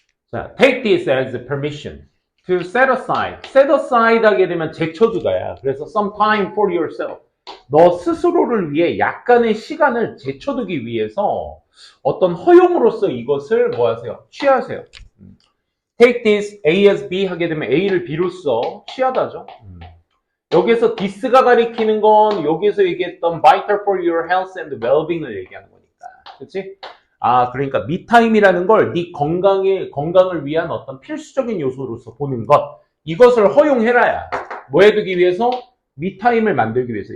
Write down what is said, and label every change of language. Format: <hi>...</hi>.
<en>자, take this as permission to set aside.</en> <ko>set aside 하게 되면 제쳐두다야.</ko> <en>그래서 some time for yourself.</en> <ko>너 스스로를 위해 약간의 시간을 제쳐두기 위해서 어떤 허용으로서 이것을 뭐 하세요? 취하세요. take this A as B 하게 되면 A를 B로써 취하다죠. 여기에서 this가 가리키는 건 여기에서 얘기했던 vital for your health and well-being 을 얘기하는 거니까. 그렇지? 아, 그러니까 미타임이라는 걸 네 건강을 위한 어떤 필수적인 요소로서 보는 것. 이것을 허용해라야. 뭐 해두기 위해서? 미타임을 만들기 위해서.</ko>